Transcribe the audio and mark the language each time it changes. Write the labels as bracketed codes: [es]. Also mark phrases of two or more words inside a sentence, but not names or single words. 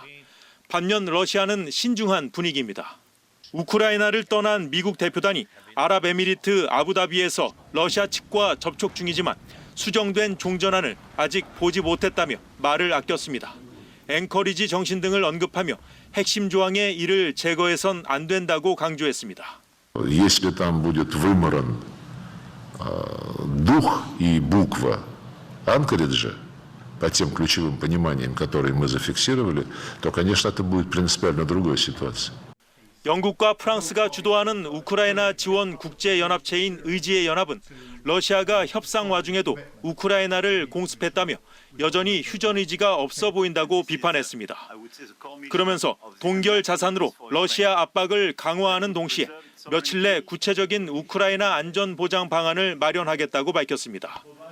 [ko] 반면 러시아는 신중한 분위기입니다. 우크라이나를 떠난 미국 대표단이 아랍에미리트 아부다비에서 러시아 측과 접촉 중이지만 수정된 종전안을 아직 보지 못했다며 말을 아꼈습니다. 앵커리지 정신 등을 언급하며 핵심 조항의 이를 제거해선 안 된다고 강조했습니다. [ru] Если там будет выморан дух и буква Анкориджа по тем ключевым пониманиям, которые мы зафиксировали, то, конечно, это будет принципиально другая ситуация. [ko] 영국과 프랑스가 주도하는 우크라이나 지원 국제연합체인 의지의 연합은 러시아가 협상 와중에도 우크라이나를 공습했다며 여전히 휴전 의지가 없어 보인다고 비판했습니다. 그러면서 동결 자산으로 러시아 압박을 강화하는 동시에 며칠 내 구체적인 우크라이나 안전 보장 방안을 마련하겠다고 밝혔습니다.